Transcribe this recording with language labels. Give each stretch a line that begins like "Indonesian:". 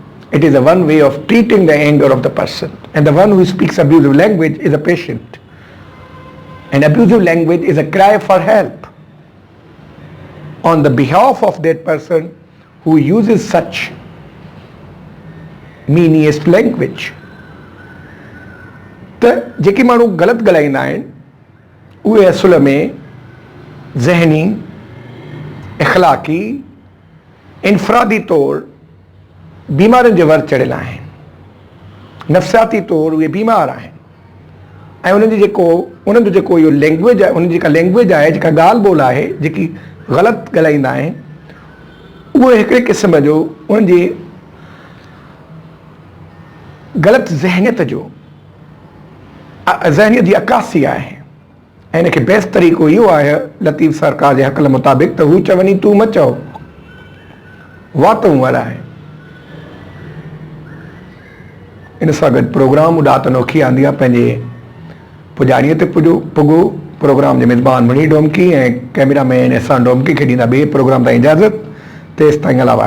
English: It is a one way of treating the anger of the person. And the one who speaks abusive language is a patient. And abusive language is a cry for help on the behalf of that person who uses such meanest language.
Sindhi: त जेके माण्हू ग़लति ॻाल्हाईंदा आहिनि उहे असुल में ज़हनी, इख़लाक़ी, इनफ़रादी तौर बीमारियुनि जे वर चढ़ियल आहिनि. नफ़्सियाती तौर उहे बीमार आहिनि ऐं उन्हनि जो जेको इहो लैंग्वेज आहे, उन्हनि जेका लैंग्वेज आहे, जेका ॻाल्हि ॿोल आहे, जेकी ग़लति ॻाल्हाईंदा आहिनि, उहे हिकिड़े क़िस्म जो उन्हनि जी ग़लति ज़हनियत जी अकासी आहे. ऐं हिनखे बेस्ट तरीक़ो इहो आहे लतीफ़ सरकार जे हक़ल मुताबिक़ त हू चवनी तूं मत चओ वातों वराए. इन सां गॾु प्रोग्राम उॾात अनोखी आंदी आहे पंहिंजे पुॼाणीअ ते पुॻो. प्रोग्राम जे मेज़बान मणी डोमकी ऐं कैमरामैन एहसान डोमकी खे ॾींदा ॿिए प्रोग्राम ताईं इजाज़त. तेसि ताईं अलावा